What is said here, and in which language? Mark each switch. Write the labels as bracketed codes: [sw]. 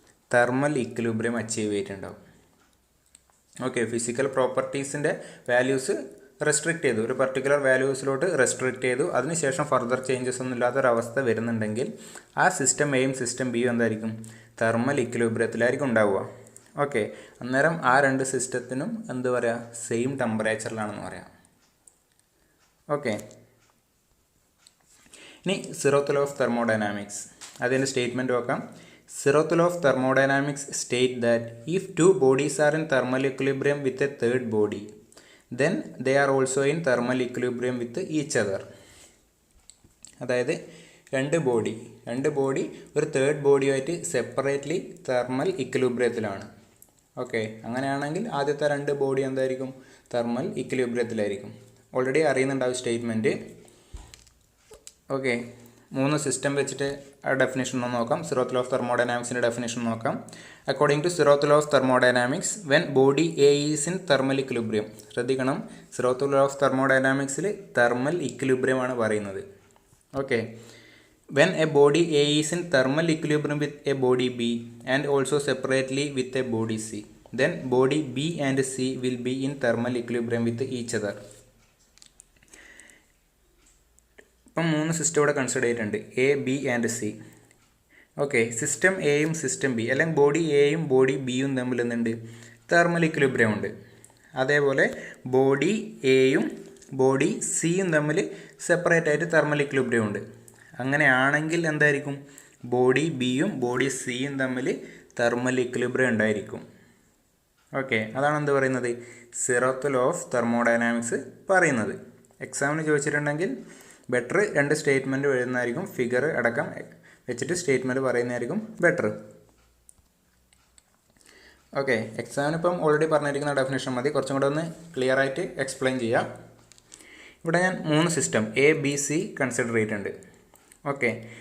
[ml] Thermal equilibrium achieve ചെയ്തിട്ടുണ്ടാവും. Okay, physical പ്രോപ്പർട്ടീസിൻ്റെ values restrict ചെയ്തു, ഒരു പർട്ടിക്കുലർ വാല്യൂസിലോട്ട് റെസ്ട്രിക്റ്റ് ചെയ്തു, അതിനുശേഷം ഫർദർ ചേഞ്ചസ് ഒന്നും ഇല്ലാത്തൊരവസ്ഥ വരുന്നുണ്ടെങ്കിൽ ആ സിസ്റ്റം എയും സിസ്റ്റം ബിയും എന്തായിരിക്കും? തെർമൽ ഇക്വിലിബ്രിയത്തിലായിരിക്കും ഉണ്ടാവുക. ഓക്കെ, അന്നേരം ആ രണ്ട് സിസ്റ്റത്തിനും എന്ത് പറയാം? സെയിം ടെമ്പറേച്ചറിലാണെന്ന് പറയാം. ഓക്കെ, ഇനി Zeroth law of thermodynamics, അതിൻ്റെ സ്റ്റേറ്റ്മെൻറ്റ് നോക്കാം. [en] Zeroth law of thermodynamics state that if two bodies are in thermal equilibrium with a third body, then they are also in thermal equilibrium with each other. [ml] അതായത് രണ്ട് body ഒരു third ബോഡിയുമായിട്ട് separately thermal ഇക്വിലിബ്രിയത്തിലാണ്. Okay, അങ്ങനെയാണെങ്കിൽ ആദ്യത്തെ രണ്ട് body എന്തായിരിക്കും? Thermal ഇക്വിലിബ്രിയത്തിലായിരിക്കും. Already അറിയുന്നുണ്ടാവും statement. Okay, മൂന്ന് system വെച്ചിട്ട് ആ ഡെഫിനേഷൻ ഒന്ന് നോക്കാം. [en] Zeroth law of thermodynamicsൻ്റെ definition [ml] നോക്കാം. [en] according to Zeroth law of thermodynamics, when body A is in thermal equilibrium, [ml] ശ്രദ്ധിക്കണം, [en] Zeroth law of thermodynamicsൽ thermal equilibrium ആണ് പറയുന്നത്. Okay, when a body A is in thermal equilibrium with a body B and also separately with a body C, then body B and C will be in thermal equilibrium with each other. [ml] ഇപ്പം മൂന്ന് system ഇവിടെ consider ചെയ്തിട്ടുണ്ട്, A, B and C. Okay, system എയും system B, അല്ലെങ്കിൽ body എയും body ബിയും തമ്മിൽ എന്തുണ്ട്? തെർമൽ ഇക്വിലിബ്രിയം ഉണ്ട്. അതേപോലെ ബോഡി എയും ബോഡി സിയും തമ്മിൽ സെപ്പറേറ്റ് ആയിട്ട് തെർമൽ ഇക്വിലിബ്രിയം ഉണ്ട്. അങ്ങനെയാണെങ്കിൽ എന്തായിരിക്കും? ബോഡി ബിയും ബോഡി സിയും തമ്മിൽ തെർമൽ ഇക്വിലിബ്രിയം ഉണ്ടായിരിക്കും. ഓക്കെ, അതാണ് എന്ത് പറയുന്നത്? Zeroth law of thermodynamics പറയുന്നത്. എക്സാമിന് ചോദിച്ചിട്ടുണ്ടെങ്കിൽ ബെറ്റർ രണ്ട് സ്റ്റേറ്റ്മെൻറ്റ് എഴുതുന്നതായിരിക്കും, ഫിഗർ അടക്കം വെച്ചിട്ട് സ്റ്റേറ്റ്മെൻറ്റ് പറയുന്നതായിരിക്കും ബെറ്റർ. ഓക്കെ, എക്സാമിന് ഇപ്പം ഓൾറെഡി പറഞ്ഞിരിക്കുന്ന ഡെഫിനേഷൻ മതി, കുറച്ചും കൂടെ ഒന്ന് ക്ലിയർ ആയിട്ട് എക്സ്പ്ലെയിൻ ചെയ്യാം. ഇവിടെ ഞാൻ മൂന്ന് system A, B, C consider ചെയ്തിട്ടുണ്ട്. ഓക്കെ,